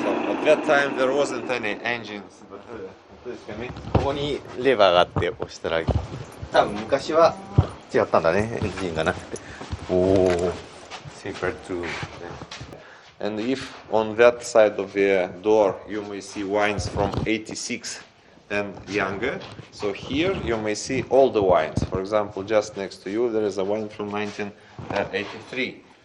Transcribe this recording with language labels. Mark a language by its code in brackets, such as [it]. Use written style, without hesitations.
[en] At that time there wasn't any engines, but please come in. [ja] ここにレバーがあって押したら、多分昔は違ったんだね、エンジンがなくて。 [en] おお、secret room. And if on that side of the door you may see wines from 86 and younger, so here you may see all the wines. For example, just next to you there is a wine from 1983.